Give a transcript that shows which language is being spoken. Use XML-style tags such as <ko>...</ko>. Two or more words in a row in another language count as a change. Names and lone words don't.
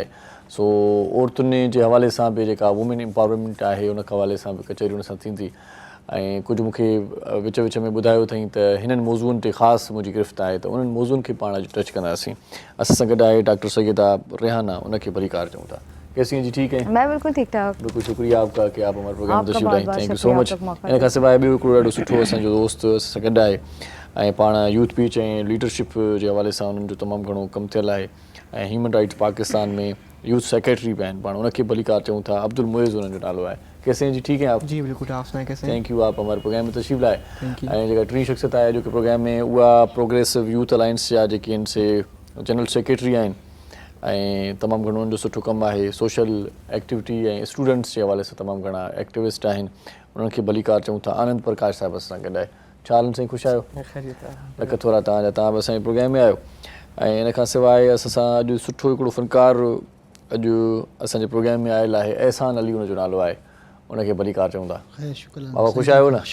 <sd>सो औरतुनि जे हवाले सां बि जेका</sd> <en>women empowerment</en> <sd>आहे उन हवाले सां बि कचहरियूं सां थींदी। ऐं कुझु मूंखे विच विच में ॿुधायो अथई त हिननि मौज़ूअनि ते ख़ासि मुंहिंजी गिरफ़्त आहे, त उन्हनि मौज़ूअनि खे पाण अॼु टच कंदासीं। असां सां गॾु आहे डॉक्टर सैयदा रेहाना, उनखे भली कार चऊं था।</sd> <hi>कैसी हैं जी? ठीक है, मैं बिल्कुल ठीक ठाक। बिल्कुल शुक्रिया आपका कि आप हमारे प्रोग्राम में तशरीफ़ लाए।</hi> <en>thank you so much.</en> <sd>इन खां सवाइ ॿियो हिकिड़ो ॾाढो सुठो असांजो दोस्त असां सां गॾु आहे ऐं पाण यूथ पीच ऐं लीडरशिप जे हवाले सां उन्हनि जो तमामु घणो कमु थियल आहे ऐं ह्यूमन राइट्स पाकिस्तान में</sd> <en>youth secretary</en> <sd>भी आहिनि। पाण उनखे भली कार चऊं था। अब्दुल मुइज़ उन्हनि जो नालो आहे।</sd> <hi>कैसे हैं जी? ठीक है आप? जी बिल्कुल, आप सुनाएं कैसे हैं?</hi> <en>thank you,</en> <hi>आप हमारे प्रोग्राम में तशरीफ़ लाए।</hi> <sd>ऐं जेका टी शख़्सियत आहे जो कि प्रोग्राम में उहा प्रोग्रेसिव यूथ अलायंस जा जेके आहिनि से</sd> <en>general secretary</en> <sd>आहिनि ऐं तमामु घणो उन्हनि जो सुठो कमु आहे</sd> <en>social activity</en> <sd>ऐं स्टूडेंट्स जे हवाले सां तमामु घणा एक्टिविस्ट आहिनि उन्हनि खे भलीकार चऊं था आनंद प्रकाश साहिब असां गॾु आहे छा हाल साईं ख़ुशि आहियो लख थोरा तव्हां बि असांजे प्रोग्राम में आहियो ऐं इन खां सवाइ असां अॼु सुठो हिकिड़ो फ़नकार अॼु असांजे प्रोग्राम में आयल आहे एहसान अली हुनजो नालो आहे उनखे भलीकार चऊं था बाबा ख़ुशि आहियो न</sd>